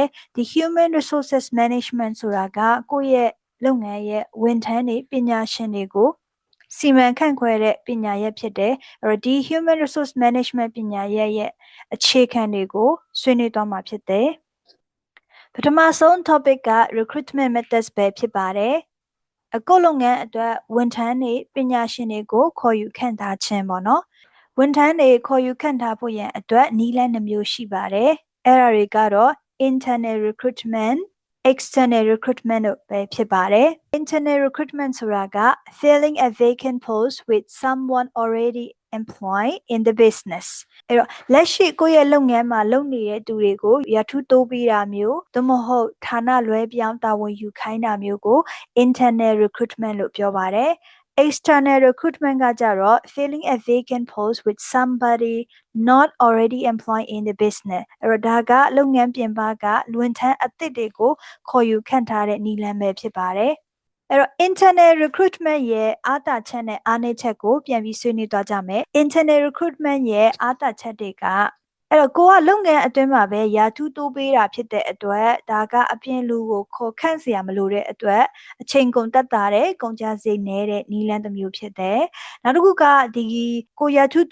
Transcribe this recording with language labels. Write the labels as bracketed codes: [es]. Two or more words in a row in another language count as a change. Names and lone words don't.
[my] ဒီ [en] Human Resources Management [my] ဆိုတာကကိုယ့်ရဲ့လုပ်ငန်းရဲ့ဝန်ထမ်းတွေပညာရှင်တွေကိုစီမံခန့်ခွဲတဲ့ပညာရပ်ဖြစ်တယ်အဲ့တော့ဒီ [en] Human Resource Management [my] ပညာရပ်ရဲ့အခြေခံတွေကိုဆွေးနွေးသွားမှာဖြစ်တယ်ပထမဆုံး topic က [en] recruitment methods [my] ပဲဖြစ်ပါတယ်အခုလုပ်ငန်းအတွက်ဝန်ထမ်းတွေပညာရှင်တွေကိုခေါ်ယူခန့်ထားခြင်းပေါ့နော်ဝန်ထမ်းတွေခေါ်ယူခန့်ထားဖို့ရန်အတွက်နည်းလမ်းနှမျိုးရှိပါတယ်အဲ့ ဒါတွေကတော့ [en] internal recruitment external recruitment [my] တို့ပဲဖြစ်ပါတယ် [en] internal recruitment [my] ဆိုတာက [en] filling a vacant post with someone already employed in the business [my] အဲ့တော့လက်ရှိကိုယ့် ရဲ့လုပ်ငန်းမှာလုပ်နေတဲ့သူတွေကိုရာထူးတိုးပေးတာမျိုးသို့မဟုတ်ဌာနလွှဲပြောင်းတာဝန်ယူခိုင်းတာမျိုးကို [en] internal recruitment [my] လို့ပြောပါတယ် [en] external recruitment [my] ကကြတော့ [en] filling a vacant post with somebody not already employed in the business [my] အဲ့တော့ဒါကလုပ်ငန်းပြင်ပကဝန်ထမ်းအသစ်တွေကိုခေါ်ယူခန့်ထားတဲ့နည်းလမ်းပဲဖြစ်ပါတယ်အဲ့တော့ [en] internal recruitment [my] ရဲ့အားသာချက်နဲ့အားနည်းချက်ကိုပြန်ပြီးဆွေးနွေးသွားကြမယ် [en] internal recruitment [my] ရဲ့ အားသာချက်တွေကအဲ့တော့ကိုကလုပ်ငန်းအတွင်းမှာပဲရာထူးတိုးပေးတာဖြစ်တဲ့အတွက်ဒါကအပြင်လူကိုခေါ်ခန့်เสียမလို့တဲ့အတွက်အချိန်ကုန်တက်တာတဲ့ကုန်ကျစရိတ်နည်းတဲ့နည်းလမ်းတစ်မျိုးဖြစ်တယ်နောက်တစ်ခုကဒီကိုရာထူး